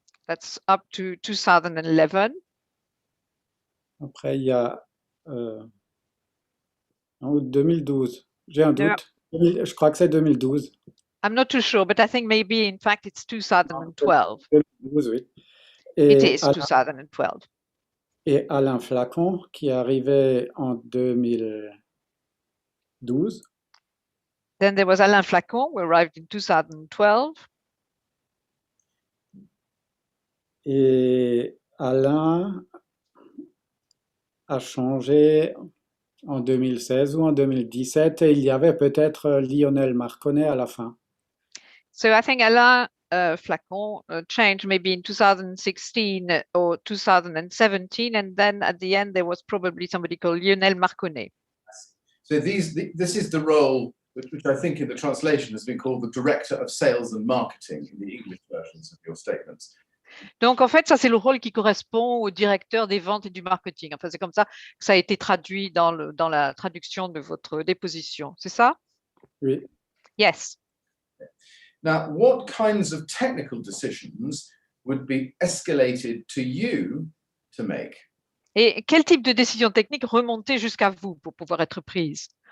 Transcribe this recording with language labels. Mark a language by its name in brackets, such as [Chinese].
[English] that's up to 2011. [French] Après, il y a en août 2012. J'ai un [English] No. [French] doute. Je crois que c'est 2012. [English] I'm not too sure, but I think maybe in fact it's 2012. [French] 2012, oui. [English] It [French] Et [English] is 2012. [French] et Alain Flacon, qui est arrivé en 2012. [English] Then there was Alain Flacon, who arrived in 2012. [French] Et Alain a changé en 2016 ou en 2017 et il y avait peut-être Lionel Marconnet à la fin. [English] So I think Alain Flacon changed maybe in 2016 or 2017, and then at the end there was probably somebody called Lionel Marconnet. So this is the role which I think in the translation has been called the Director of Sales and Marketing in the English versions of your statements. [French] Donc en fait, ça c'est le rôle qui correspond au directeur des ventes et du marketing. Enfin, c'est comme ça que ça a été traduit dans la traduction de votre déposition. C'est ça? Oui. [English] Yes. Now, what kinds of technical decisions would be escalated to you to make? [French] Et quel type de décision technique remontait jusqu'à vous pour pouvoir être prise?